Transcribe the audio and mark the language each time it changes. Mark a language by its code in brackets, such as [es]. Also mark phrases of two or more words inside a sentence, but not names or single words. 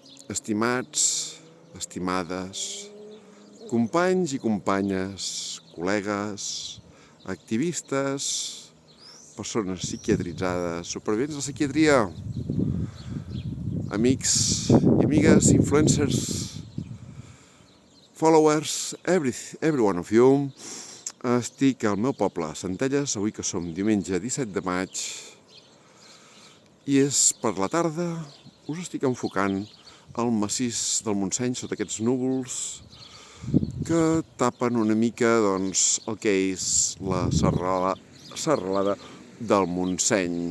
[ca] Estimats, estimades, companys i companyes, col·legues, activistes, persones psiquiatritzades, supervivents de la psiquiatria, amics i amigues, influencers, [en] followers, every one of you. [ca] Estic al meu poble, Centelles, avui que som diumenge 17 de maig, i és per la tarda. Us estic enfocant al massís del Montseny sota aquests núvols que tapen una mica el que és la serralada del Montseny.